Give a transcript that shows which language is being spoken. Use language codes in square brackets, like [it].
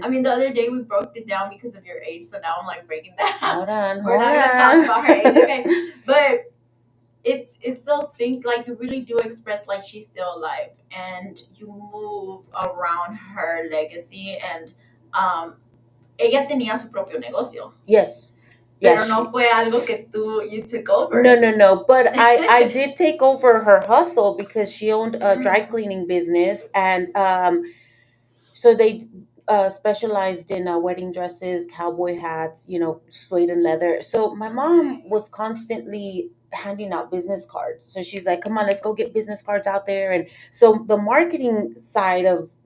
[en] I mean, the other day we broke it down because of your age, so now I'm like breaking that down. Hold on. We're not gonna talk about her age, okay? But it's those things, like you really do express like she's still alive, and you move around her legacy, and [es] ella tenía su propio negocio. [en] Yes. [es] Pero no fue algo que [en] you took over. [es] No. [en] But I did take over her hustle, because she owned a dry cleaning business, and so they specialized in wedding dresses, cowboy hats, suede and leather. So my mom was constantly handing out business cards. So she's like, come on, let's go get business cards out there. And so the marketing side of